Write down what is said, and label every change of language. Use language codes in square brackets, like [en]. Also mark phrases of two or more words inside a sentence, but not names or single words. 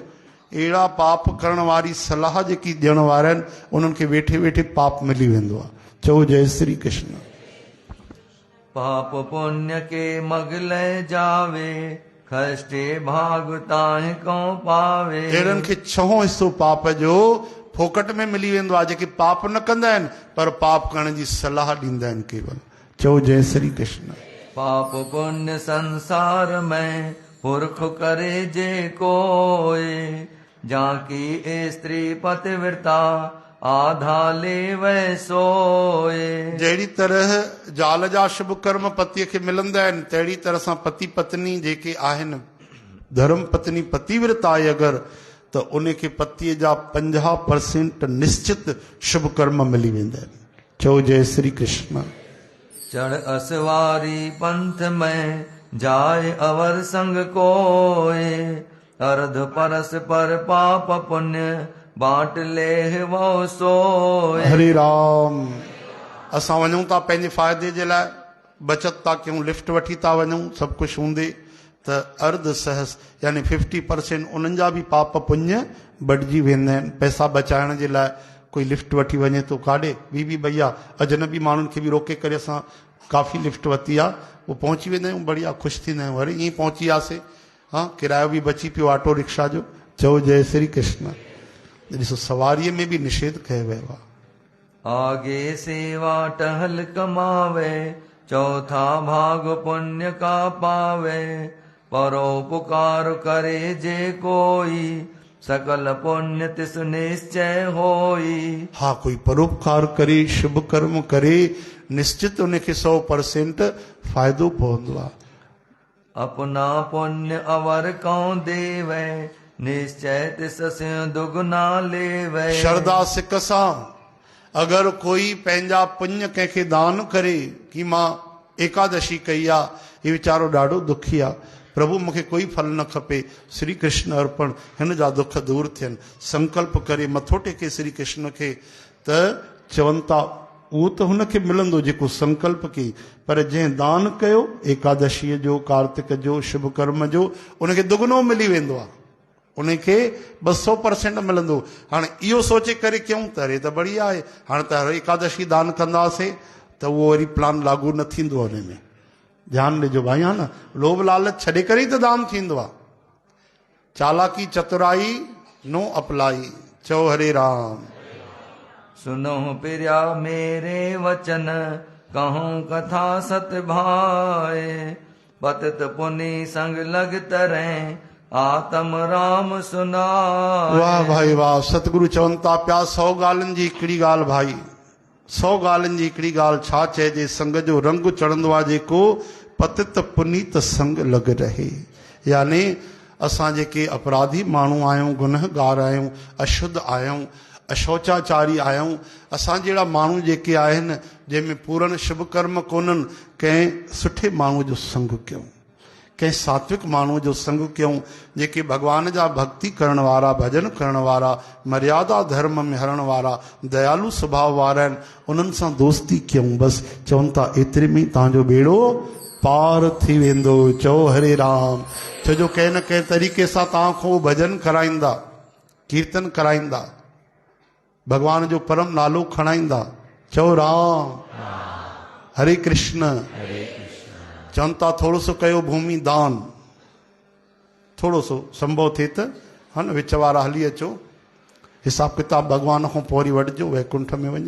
[sd] अहिड़ा पाप करण वारी सलाह जेकी ॾियण वारा आहिनि, उन्हनि खे वेठे वेठे पाप मिली वेंदो आहे। चओ जय श्री कृष्ण। [hi] पाप पुण्य के मगले जावे, कष्टे भाग ताहि कौ पावे। [sd] अहिड़नि खे छहों हिसो पाप जो फोकट में मिली वेंदो आहे, जेके पाप न कंदा आहिनि पर पाप करण जी सलाह ॾींदा आहिनि केवल। चओ जय श्री कृष्ण। [hi] पाप पुण्य संसार में पुरख करे जे कोय, जाकी स्त्री पतिव्रता आधा लेवै सोए। [sd] जहिड़ी तरह ज़ाल जा शुभ कर्म पतीअ खे मिलंदा आहिनि, तहिड़ी तरह सां पति पत्नी जेके आहिनि, धर्म पत्नी पतिव्रता आहे अगरि, त उन खे पतीअ जा 50% निश्चित शुभ कर्म मिली वेंदा आहिनि। चओ जय श्री कृष्ण। [hi] चढ़ असवारी पंथ में जाय अवर संग कोय, अर्ध परस पर पाप पुण्य बांट ले वो सोए। [sd] हरे राम। असां वञूं था पंहिंजे फ़ाइदे जे लाइ, बचत था कयूं, लिफ्ट वठी था वञूं, सभु कुझु हूंदे त अर्ध सहस यानी 50% उन्हनि जा बि पाप पुण्य बटिजी वेंदा आहिनि। पैसा बचाइण जे लाइ कोई लिफ्ट वठी वञे थो काॾे, ॿी भैया अजनबी माण्हुनि खे बि रोके करे असां काफ़ी लिफ्ट वरिती आहे, उहो पहुची वेंदा आहियूं, बढ़िया ख़ुशि थींदा आहियूं, अरे ईअं पहुची वियासीं, हा किरायो बि बची पियो ऑटो रिक्शा जो। चओ जय श्री कृष्ण। ॾिसो सवारीअ में बि निषेध कयो वियो आहे। [hi] आगे सेवा टहल कमावे, चौथा भाग पुण्य का पावे। परोपकार करे जे कोई, सकल पुण्य तिस निश्चय होई। हा, कोई परोपकार करे, शुभ कर्म करे, निश्चित उनखे 100% फ़ाइदो पवंदो आहे। अपना पुण्य अवर कौ देवे, निश्चय तिस दुगना लेवे। [sd] श्रद्धा सिक सां अगरि कोई पंहिंजा पुण्य कंहिंखे दान करे कि मां एकादशी कई आहे, हे वीचारो ॾाढो दुखी आहे, प्रभु मूंखे कोई फल न खपे, श्री कृष्ण अर्पण, हिन जा दुख दूर थियनि, संकल्प करे मथो टेके श्री कृष्ण खे, त चवनि था उहो त हुनखे मिलंदो जेको संकल्प कई, पर जंहिं दान कयो एकादशीअ जो, कार्तिक जो, शुभ कर्म जो, उनखे दुगनो मिली वेंदो आहे, उनखे 200% मिलंदो। हाणे इहो सोचे करे कयूं त अरे त बढ़िया आहे, हाणे त हर एकादशी दान कंदासीं त उहो वरी प्लान लागू न थींदो आहे। हुन में ध्यानु ॾिजो भाई, हा न, लोभ लालच छॾे करे ई त दान थींदो आहे। [hi] चालाकी चतुराई नो अपलाई। [sd] चओ हरे राम। [hi] सुनो प्रिया मेरे वचन, कहूँ कथा सत भाए। पतित पुनि संग लग तरें, आत्म राम सुनाए। [sd] वाह भाई वाह। सतगुरु चवनि था पिया 100 ॻाल्हियुनि जी हिकिड़ी ॻाल्हि भाई, 100 ॻाल्हियुनि जी हिकिड़ी ॻाल्हि छा चइजे, संग जो रंग चढ़ंदो आहे जेको पतित पुनीत संग लॻ रहे। यानी असां जेके अपराधी माण्हू आहियूं, गुनहगार आहियूं, अशुद्ध आहियूं, अशौचाचारी आहियूं, असां जहिड़ा माण्हू जेके आहिनि जंहिंमें पूरन शुभ कर्म कोन्हनि, कंहिं सुठे माण्हू जो संग कयूं, कंहिं सात्विक माण्हू जो संग कयूं, जेके भगवान जा भक्ति करण वारा, भजन करण वारा, मर्यादा धर्म में हलण वारा, दयालु स्वभाव वारा आहिनि, उन्हनि सां दोस्ती कयूं। बसि चवनि था एतिरे में तव्हांजो बेड़ो पार थी वेंदो। चओ हरे राम। छो जो कंहिं न कंहिं तरीक़े सां तव्हां खां भजन कराईंदा, कीर्तन कराईंदा, भगवान जो परम नालो खणाईंदा। चओ राम। हरे कृष्ण। चवनि था थोरो सो कयो भूमि दान, थोरो सो संभव थिए त हा न विच वारा हली अचो, हिसाब किताब भगवान खां पोइ वरी वठिजो वैकुंठ में वञी।